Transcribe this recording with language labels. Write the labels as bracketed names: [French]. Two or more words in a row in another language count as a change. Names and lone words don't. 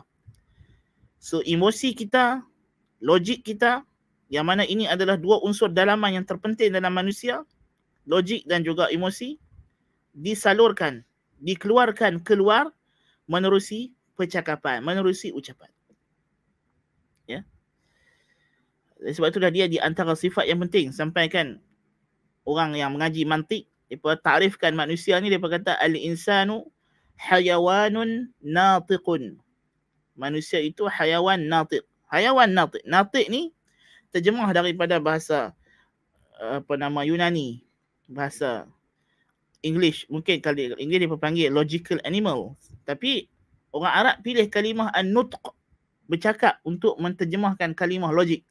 [Malay] So emosi kita, logik kita, yang mana ini adalah 2 unsur dalaman yang terpenting dalam manusia, logik dan juga emosi, disalurkan, dikeluarkan keluar menerusi percakapan, menerusi ucapan. Ya. Sebab itulah dia di antara sifat yang penting. Sampaikan orang yang mengaji mantik, mereka takrifkan manusia ni, mereka kata [Arabic] الإنسان حيوان ناطق. [Malay] Manusia itu [Arabic] حيوان ناطق. حيوان ناطق. [Malay] Natiq ni terjemah daripada bahasa Yunani, bahasa English. Mungkin kalau English dia panggil [English] logical animal. [Malay] Tapi orang Arab pilih kalimah an-nutq, bercakap, untuk menterjemahkan kalimah logik.